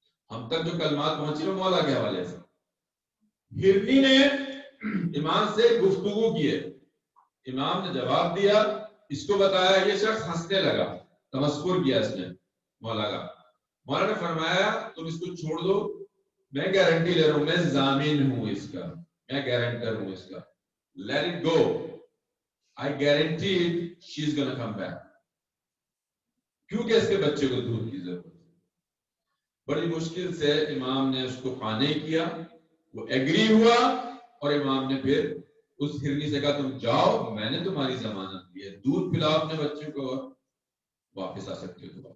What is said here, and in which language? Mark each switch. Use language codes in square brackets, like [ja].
[ur] ہم تک جو کلمات پہنچی وہ مولا کے حوالے سے. ہرنی نے امام سے گفتگو کی ہے، امام نے جواب دیا، اس کو بتایا، یہ شخص ہنسنے لگا، تمسخر کیا اس نے مولا کا. مولا نے فرمایا تم اس کو چھوڑ دو، میں گارنٹی لے رہا ہوں، میں ضامن ہوں اس کا، میں گارنٹر ہوں اس کا. [en] Let it go. I guarantee she is gonna come back. [ur] کیونکہ اس کے بچے کو دودھ کی ضرورت. بڑی مشکل سے امام نے اس کو قانع کیا، وہ ایگری ہوا اور امام نے پھر اس ہرنی سے کہا تم جاؤ، میں نے تمہاری ضمانت دی ہے، دودھ پلاؤ اپنے بچے کو اور واپس آ سکتے ہو.